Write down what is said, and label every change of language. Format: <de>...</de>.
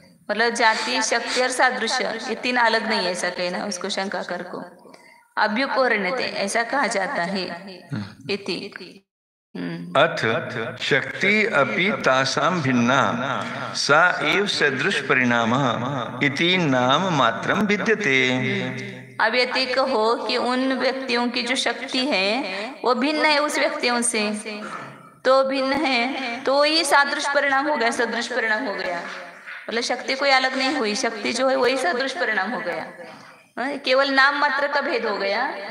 <hi>मतलब जाति, शक्ति और सादृश्य ये तीन अलग नहीं है, ऐसा कहना उसको शंकाकार को। अभ्युपवर्ण्यते ऐसा कहा जाता है इति।</hi> <sa>अथ शक्ति अपि तासां भिन्ना सा एव सदृश परिणामः इति नाम मात्रं भिद्यते।</sa> <hi>अब यदि कहो कि उन व्यक्तियों की जो शक्ति है वो भिन्न है उस व्यक्तियों से, तो भिन्न है तो ये सादृश परिणाम हो गया, सदृश परिणाम हो गया। मतलब शक्ति कोई अलग नहीं हुई, शक्ति जो है वही सदृश परिणाम हो गया, केवल नाम मात्र का भेद हो गया।</hi>